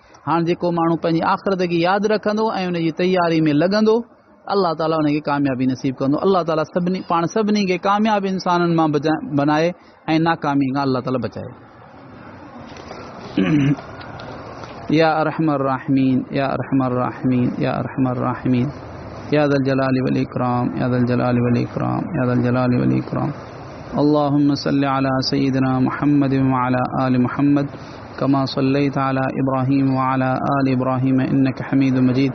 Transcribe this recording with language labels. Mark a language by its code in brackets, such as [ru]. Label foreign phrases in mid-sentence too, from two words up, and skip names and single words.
[sd] हाणे जेको माण्हू पंहिंजी आख़िरत खे यादि रखंदो ऐं उन जी तयारी में लॻंदो, अल्लाह ताला उनखे कामयाबी नसीब कंदो। अल्लाह ताला पाण सभिनी खे कामयाब इंसाननि मां बनाए ऐं नाकामी खां अल्लाह ताला बचाए। [ar] يا أرحم الراحمين، يا أرحم الراحمين، يا أرحم الراحمين، يا ذا الجلال والإكرام، يا ذا الجلال والإكرام، يا ذا الجلال والإكرام. اللهم صل على سيدنا محمد وعلى آل محمد كما صليت على إبراهيم وعلى آل إبراهيم إنك حميد مجيد.